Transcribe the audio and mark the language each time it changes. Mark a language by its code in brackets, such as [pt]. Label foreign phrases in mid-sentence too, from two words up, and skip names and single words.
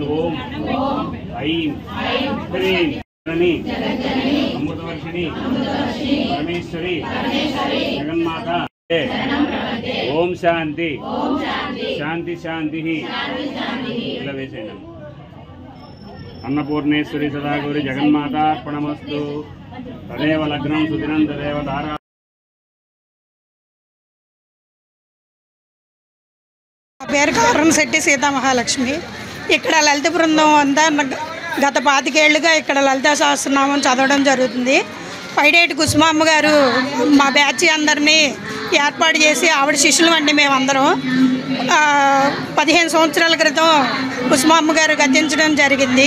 [sa] ओम ऐं ह्रीं अमृतवर्षिणी परमेश्वरी जगन्माता ओम शांति शांति शांति। अन्नपूर्णेश्वरी सदा गौरी जगन्मातार्पणमस्तु। तदेव लग्नं सुदिनं तदेव तारा। [te] పేరు కారణశెట్టి సీతా మహాలక్ష్మి. ఇక్కడ లలిత బృందం అంతా గత 25 ఏళ్లుగా ఇక్కడ లలితా సహస్రనామం చదవడం జరుగుతుంది. పైడేటి కుసుమమ్మ గారు మా బ్యాచ్ అందరినీ ఏర్పాటు చేసి ఆవిడ శిష్యులు అండి మేమందరం 15 సంవత్సరాల క్రితం కుసుమమ్మ గారు గతించడం జరిగింది.